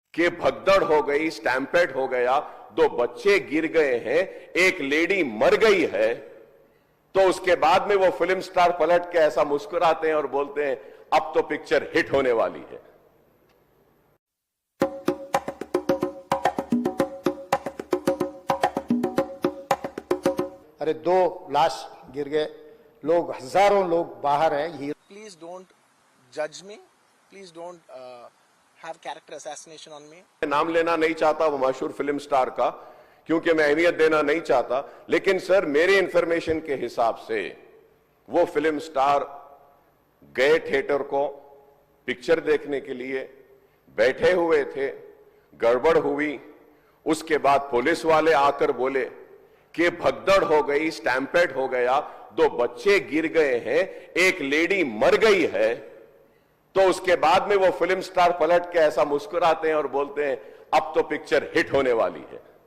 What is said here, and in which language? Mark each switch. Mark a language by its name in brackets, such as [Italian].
[Hindi] कि भगदड़ हो गई, स्टैम्पेड हो गया, 2 बच्चे गिर गए हैं, एक लेडी मर गई है, तो उसके बाद में वो फिल्म स्टार पलट के ऐसा मुस्कुराते हैं और बोलते हैं अब तो पिक्चर हिट होने वाली है। अरे 2 लाश गिर गए, लोग, हजारों लोग बाहर हैं। [English] Please don't judge me. Please don't have character assassination on me. [Hindi] नाम लेना नहीं चाहता वो मशहूर फिल्म स्टार का, क्योंकि मैं अहमियत देना नहीं चाहता, लेकिन सर मेरे इंफॉर्मेशन के हिसाब से वो फिल्म स्टार गए थिएटर को पिक्चर देखने के लिए, बैठे हुए थे, गड़बड़ हुई, उसके बाद पुलिस वाले आकर बोले कि भगदड़ हो गई, स्टैम्पेड हो गया, 2 बच्चे गिर गए हैं, एक लेडी मर गई है, तो उसके बाद में वो फिल्म स्टार पलट के ऐसा मुस्कुराते हैं और बोलते हैं अब तो पिक्चर हिट होने वाली है।